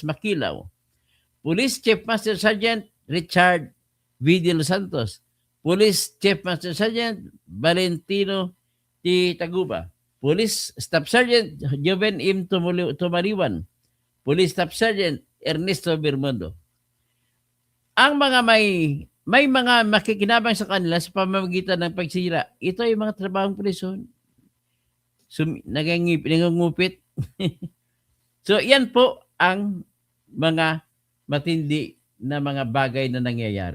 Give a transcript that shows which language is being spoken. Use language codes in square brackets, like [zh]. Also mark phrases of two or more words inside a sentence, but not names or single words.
[tl] Makilaw, Police Chief Master Sergeant Richard V. De Los Santos, Police Chief Master Sergeant Valentino T. Taguba, Police Staff Sergeant Joven M. Tumariwan, Police Staff Sergeant Ernesto Bermundo. Ang mga may mga makikinabang sa kanila sa pamamagitan ng pagsira, ito ay mga trabahong puliso. Nangungupit. So, yan po ang mga matindi na mga bagay na nangyayari.